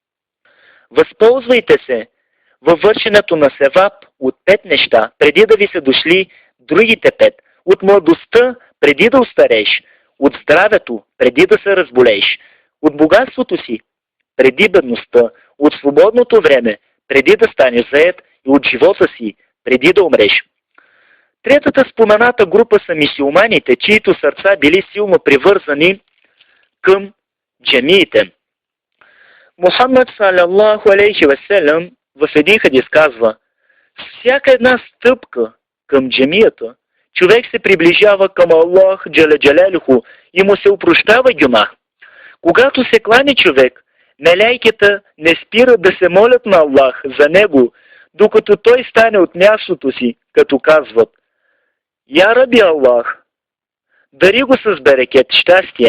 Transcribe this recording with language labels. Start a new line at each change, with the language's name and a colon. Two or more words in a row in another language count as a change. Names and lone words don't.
Bulgarian: възползвайте се във вършенето на севап от 5 неща, преди да ви се дошли другите 5, от младостта, преди да устарееш, от здравето, преди да се разболееш, от богатството си, преди бедността, от свободното време, преди да станеш заед, и от живота си, преди да умреш. Третата спомената група са мюсюлманите, чието сърца били силно привързани към джамиите. Мухаммад
Arabic: صلى الله عليه وسلم
Bulgarian: в един хадис казва: всяка една стъпка към джамията, човек се приближава към Аллах
Arabic: جل جلاله
Bulgarian: и му се опрощава гюнах. Когато се клани човек, мелейките не спират да се молят на Аллах за него, докато той стане от мястото си, като казват:
Arabic: يا ربي
Bulgarian: Аллах, дари го с берекет, щастие.